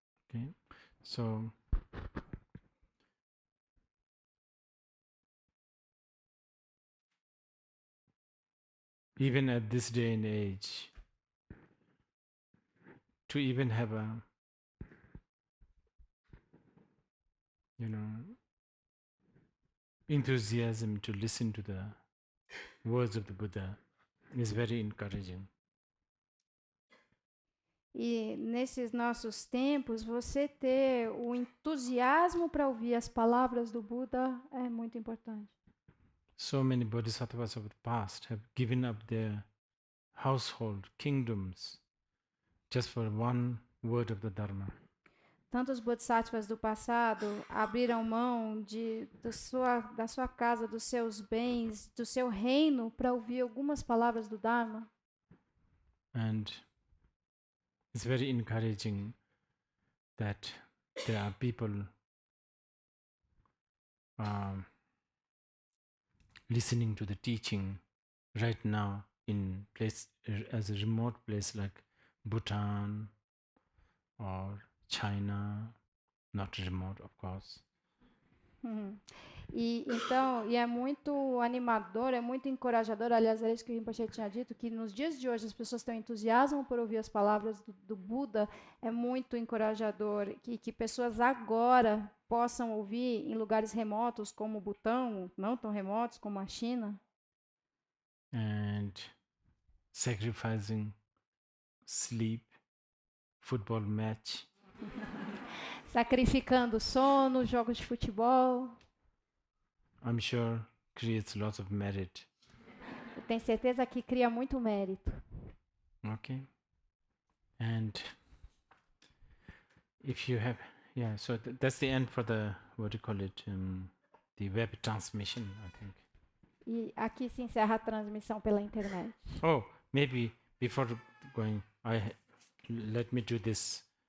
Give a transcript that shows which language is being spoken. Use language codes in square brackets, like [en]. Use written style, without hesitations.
[en] Okay, so even at this day and age, to even have a enthusiasm to listen to the words of the Buddha is very encouraging. [pt] E nesses nossos tempos, você ter o entusiasmo para ouvir as palavras do Buda é muito importante. [en] So many bodhisattvas of the past have given up their household, kingdoms, just for one word of the Dharma. [pt] Tantos bodhisattvas do passado abriram mão da sua casa, dos seus bens, do seu reino, para ouvir algumas palavras do Dharma. [en] And it's very encouraging that there are people listening to the teaching right now in as a remote place like Bhutan or China, not remote, of course, Uhum. [pt] E então, é muito animador, é muito encorajador. Aliás, era isso que o Rinpoche tinha dito, que nos dias de hoje as pessoas têm entusiasmo por ouvir as palavras do Buda. É muito encorajador que pessoas agora possam ouvir em lugares remotos como o Butão, não tão remotos como a China. [en] And sacrificing sleep, football match. [pt] Sacrificando sono, jogos de futebol. [en] I'm sure creates lots of merit. [pt] Eu tenho certeza que cria muito mérito. [en] Okay. And if you have, yeah, so that's the end for the, what do you call it, the web transmission, I think. [pt] E aqui se encerra a transmissão pela internet. [en] Oh, maybe before going, let me do this.